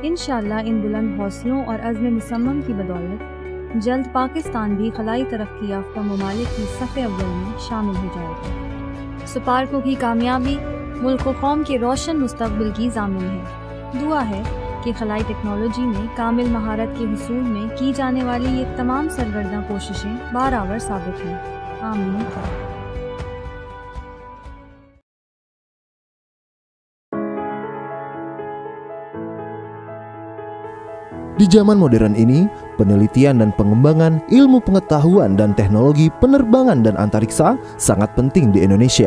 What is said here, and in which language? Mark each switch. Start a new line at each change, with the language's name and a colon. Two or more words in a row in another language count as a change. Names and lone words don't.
Urdu: ان شاء اللہ ان بلند حوصلوں اور عزم مصمم کی بدولت جلد پاکستان بھی خلائی ترقی یافتہ ممالک کی صف اول میں شامل ہو جائے گا. سپارکو کی کامیابی ملک و قوم کے روشن مستقبل کی ضامن ہے. دعا ہے کہ خلائی ٹیکنالوجی میں کامل مہارت کے حصول میں کی جانے والی یہ تمام سرگرداں کوششیں بارآور ثابت ہوں. आमीन।
Indonesian: Di zaman modern ini, penelitian dan pengembangan ilmu pengetahuan dan teknologi penerbangan dan antariksa sangat penting di Indonesia.